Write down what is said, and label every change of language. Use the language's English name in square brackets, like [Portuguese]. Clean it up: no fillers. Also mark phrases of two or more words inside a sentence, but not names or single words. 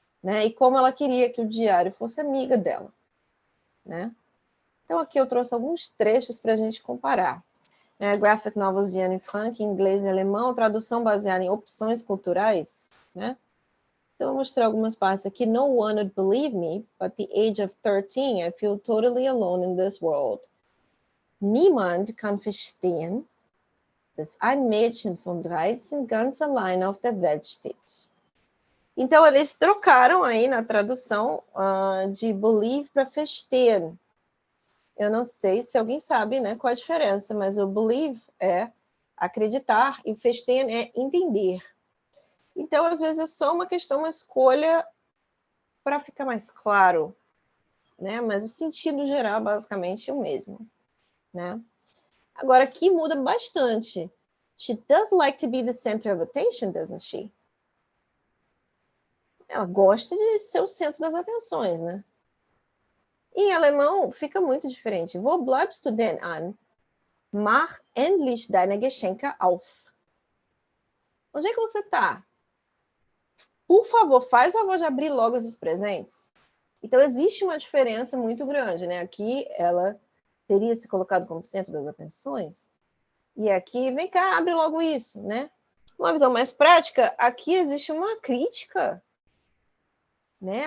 [Portuguese] E como ela queria que o diário fosse amiga dela, né? Então, aqui eu trouxe alguns trechos para a gente comparar. [English] Graphic novels [Portuguese] de Anne Frank, em inglês e alemão, tradução baseada em opções culturais, né? Então, eu vou mostrar algumas partes aqui. [English] No one would believe me, but at the age of 13, I feel totally alone in this world. [German] Niemand kann verstehen, dass ein Mädchen von 13 ganz allein auf der Welt steht. [Portuguese] Então, eles trocaram aí na tradução de believe para verstehen. Eu não sei se alguém sabe, né, qual a diferença, mas o believe é acreditar e verstehen é entender. Então, às vezes, é só uma questão, uma escolha para ficar mais claro, né? Mas o sentido geral, basicamente, é o mesmo, né? Agora, aqui muda bastante. [English] She does like to be the center of attention, doesn't she? [Portuguese] Ela gosta de ser o centro das atenções, né? Em alemão, fica muito diferente. [German] Wo bleibst du denn an? Mach endlich deine Geschenke auf. [Portuguese] Onde é que você está? Por favor, faz o favor de abrir logo esses presentes. Então, existe uma diferença muito grande, né? Aqui, ela teria se colocado como centro das atenções. E aqui, vem cá, abre logo isso, né? Uma visão mais prática, aqui existe uma crítica, né?